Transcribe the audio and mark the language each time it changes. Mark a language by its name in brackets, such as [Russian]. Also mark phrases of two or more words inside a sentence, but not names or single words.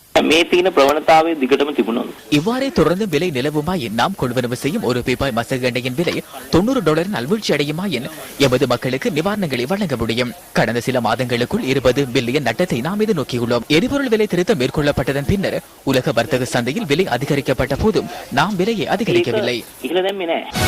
[Sinhala] මේ තියෙන ප්‍රවණතාවය දිගටම තිබුණොත් [Tamil] இவ்வாறே தொடர்ந்து விலை நிலவுமாயின் நாம் கொள்வனவு செய்யும் ஒரு பீப்பாய் மசகு எண்ணெயின் விலை $90 வீழ்ச்சி அடையுமாயின் எமது மக்களுக்கு நிவாரணங்களை வழங்க முடியும். கடந்த சில மாதங்களுக்குள் 20 பில்லியன் நட்டத்தை நாம் எதிர்நோக்கியுள்ளோம். எரிபொருள் விலை திருத்தம் மேற்கொள்ளப்பட்டதன் பின்னர் உலக வர்த்தக சந்தையில் விலை அதிகரிக்கப்பட்ட போதும் நாம் விலையை அதிகரிக்கவில்லை. [Sinhala] ඉහළ දැම්මේ නැහැ.